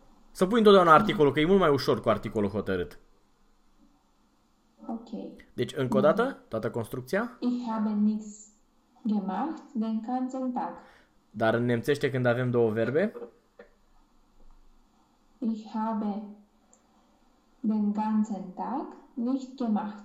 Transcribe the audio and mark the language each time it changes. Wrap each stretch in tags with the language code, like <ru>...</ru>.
<ro>Să pui întotdeauna articolul, că e mult mai ușor cu articolul hotărât. Ok. Deci, încă o dată, toată construcția.</ro> <de>Ich habe nichts gemacht den ganzen Tag.</de> <ro>Dar în nemțește când avem două verbe.</ro> <de>Ich habe den ganzen Tag nicht gemacht.</de>